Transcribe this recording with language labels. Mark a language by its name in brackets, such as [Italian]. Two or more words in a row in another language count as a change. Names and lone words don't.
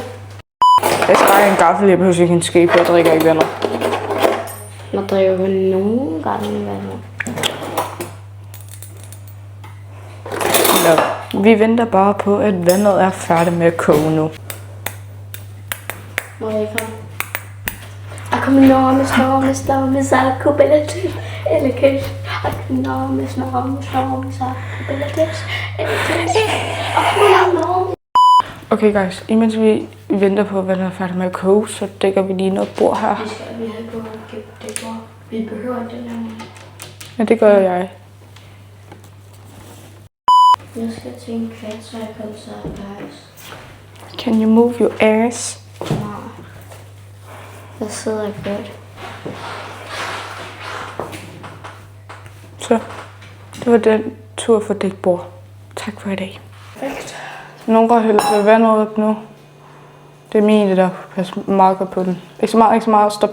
[Danish] Jeg skal bare have en gaffel, jeg behøver ikke en ske, for jeg drikker ikke vandet. Man drikker jo nogle gange vandet. Nå, vi venter bare på, at vandet er færdigt med at koge nu. Må jeg komme? Aku enormes aku belatis elekes. Aku enormes aku belatis elekes. Aku enormes. [English] Okay guys, [Danish] imens vi venter på, hvad der er færdig med at koge, så dækker vi lige noget bord her. Vi har på det bord. Vi behøver ikke den her. Ja, det gør jeg. Jeg skal til en klatrekoncert, guys. [English] Can you move your ass? [Danish] Nej. Jeg sidder godt. Så, det var den tur for dækbord. Tak for i dag. Perfekt. Nogen går hælder vandet op nu. Det er min, det der. Pas meget godt på den. Ikke så meget. Stop.